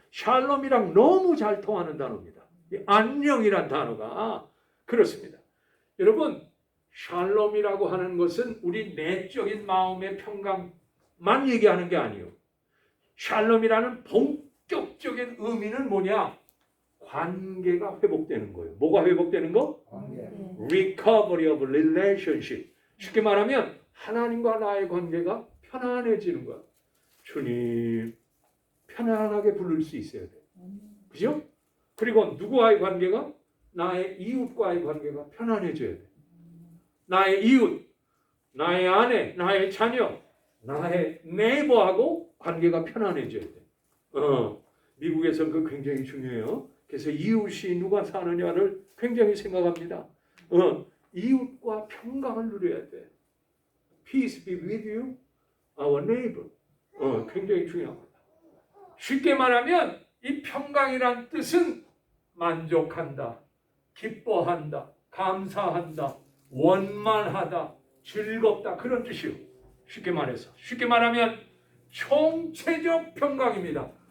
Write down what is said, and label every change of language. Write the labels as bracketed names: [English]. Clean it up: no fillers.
[Korean] 샬롬이랑 너무 잘 통하는 단어입니다. 이 안녕이란 단어가 그렇습니다. 여러분 샬롬이라고 하는 것은 우리 내적인 마음의 평강만 얘기하는 게 아니에요. 샬롬이라는 본격적인 의미는 뭐냐? 관계가 회복되는 거예요. 뭐가 회복되는 거? 관계. [English] Recovery of relationship. [Korean] 쉽게 말하면 하나님과 나의 관계가 편안해지는 거야. 주님 편안하게 부를 수 있어야 돼. 그죠? 그리고 누구와의 관계가? 나의 이웃과의 관계가 편안해져야 돼. 나의 이웃, 나의 아내, 나의 자녀, 나의 네이버하고 관계가 편안해져야 돼. 미국에서는 그 굉장히 중요해요. 그래서 이웃이 누가 사느냐를 굉장히 생각합니다. 이웃과 평강을 누려야 돼. [English] Peace be with you, our neighbor. [Korean] 굉장히 중요합니다. 쉽게 말하면 이 평강이란 뜻은 만족한다, 기뻐한다, 감사한다, 원만하다, 즐겁다 그런 뜻이요. 쉽게 말해서 쉽게 말하면 총체적 평강입니다.